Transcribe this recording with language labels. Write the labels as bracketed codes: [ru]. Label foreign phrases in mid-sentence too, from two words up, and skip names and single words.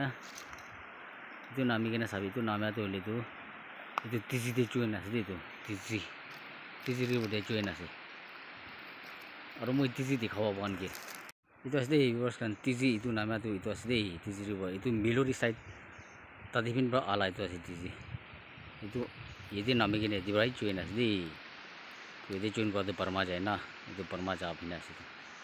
[nag] gena sabi itu namya to litu itu tiji de join ase de itu tiji ri bode join ase aro moi tiji dikhabo apan ge itu ase de viewers kan tiji itu namya to itu ase de tiji ri bo itu milori side tadipin pra ala itu ase tiji itu yedi nami gena di brai join ase de yedi join kwa de Burma jai na itu Burma ja phina ase